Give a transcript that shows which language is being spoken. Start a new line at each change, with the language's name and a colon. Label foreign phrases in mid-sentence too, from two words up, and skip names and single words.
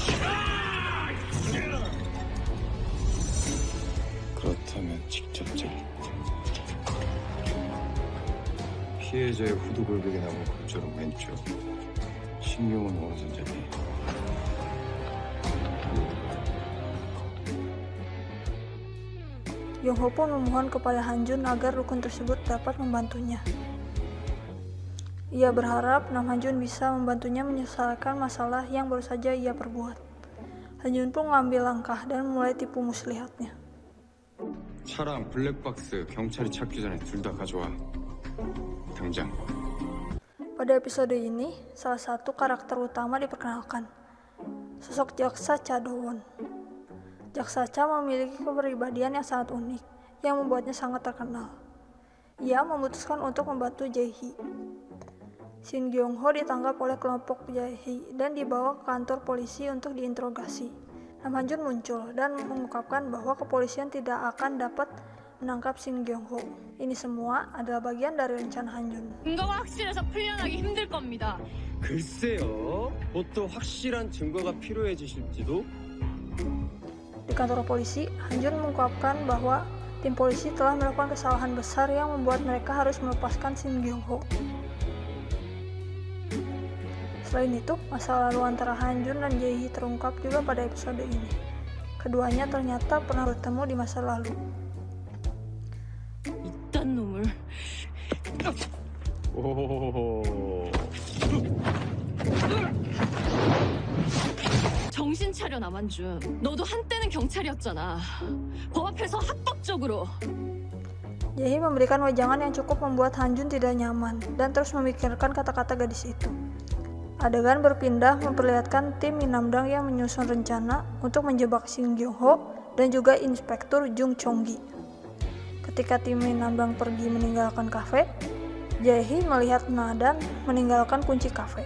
Korean: 그렇다면 직접적 피해자의 후두 골격에 나온 골절은 왼쪽, 신경은 오른손잡이.
Indonesian: Yong-ho pun memohon kepada Han-jun agar rukun tersebut dapat membantunya. Ia berharap Nam Han-jun bisa membantunya menyelesaikan masalah yang baru saja ia perbuat. Han-jun pun mengambil langkah dan memulai tipu muslihatnya.
Korean: 차랑 블랙박스 경찰이 찾기 전에 둘 다 가져와. 당장.
Indonesian: Pada episode ini, salah satu karakter utama diperkenalkan, sosok Jaksa Cha Do-won. Jaksa Cha memiliki kepribadian yang sangat unik, yang membuatnya sangat terkenal. Ia memutuskan untuk membantu Jae-hee. Shin Gyung-ho ditangkap oleh kelompok Jae-hee dan dibawa ke kantor polisi untuk diinterogasi. Nam Han-jun muncul dan mengungkapkan bahwa kepolisian tidak akan dapat menangkap Shin Gyung-ho. Ini semua adalah bagian dari rencana Han-jun.
Korean: 증거가 확실해서 풀려나기 힘들 겁니다. 글쎄요. 뭣도 확실한 증거가 필요해지실지도.
Indonesian: Di kantor polisi, Han-jun mengungkapkan bahwa tim polisi telah melakukan kesalahan besar yang membuat mereka harus melepaskan Shin Gyung-ho. Selain itu, masa lalu antara Han-jun dan Jae-hee terungkap juga pada episode ini. Keduanya ternyata pernah bertemu di masa lalu.
Korean: 이딴 놈을. 오. 정신 차려 남한준. 너도 한때는 경찰이었잖아. 법 앞에서 합법적으로.
Indonesian: Jae-hee memberikan wejangan yang cukup membuat Han-jun tidak nyaman dan terus memikirkan kata-kata gadis itu. Adegan berpindah memperlihatkan tim Minamdang yang menyusun rencana untuk menjebak Shin Gyung-ho dan juga Inspektur Jung Chong-gi. Ketika tim Minamdang pergi meninggalkan kafe, Jae-hee melihat Na dan meninggalkan kunci kafe.